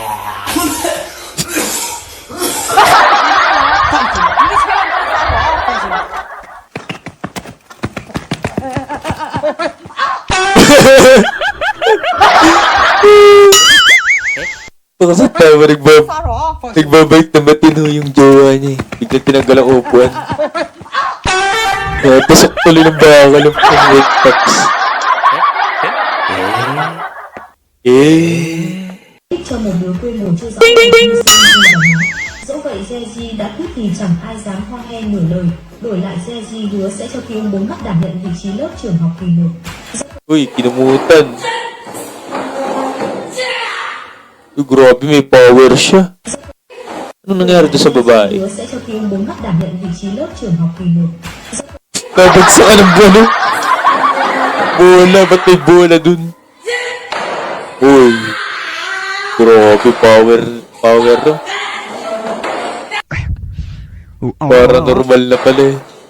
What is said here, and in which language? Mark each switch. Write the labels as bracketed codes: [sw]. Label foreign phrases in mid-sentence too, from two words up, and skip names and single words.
[tl] Kasi tayo nagbabait na matino yung jowa niya eh. Biglang tinanggal ang upuan. Natusok tuloy ng bakal ng Red Fox. [vi] Cho một đứa quê mùa chưa rõ về mưu sinh như là nó. Dẫu vậy Geji đã quyết thì chẳng ai dám ho he nửa lời. Đổi lại Geji hứa sẽ cho Kiêu 4 mắt đảm nhận vị trí lớp trưởng học kỳ 1. [tl] Uy, kinumutan. Uy, grabe, may power siya. Anong nangyari doon sa babae? [vi] Hứa sẽ cho Kiêu 4 mắt đảm nhận vị trí lớp trưởng học kỳ 1. [tl] Nabagsakan ng bola. Bola, ba't may bola dun? Uy. Grabe, power no? Para normal na pala eh.